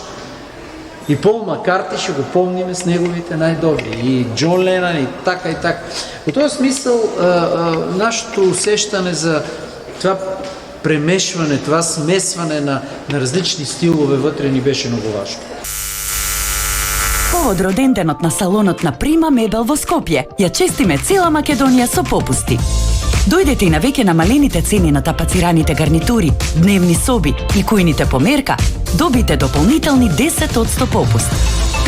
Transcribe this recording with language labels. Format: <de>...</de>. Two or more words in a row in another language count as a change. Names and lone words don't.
<bg>И Пол Маккарти ще го помним с неговите най-добри. И Джон Ленън, и така, и така. В този смисъл нашето усещане за това премешване, това смесване на различни стилове вътре ни беше много важно.</bg> <mk>Повод роденденот на салонот на Прима Мебел во Скопје. Ја честиме цела Македонија со попусти. Дојдете и на веќе намалените цени на тапацираните гарнитури, дневни соби и кујните по мерка, добите дополнителни 10% попуст.</mk>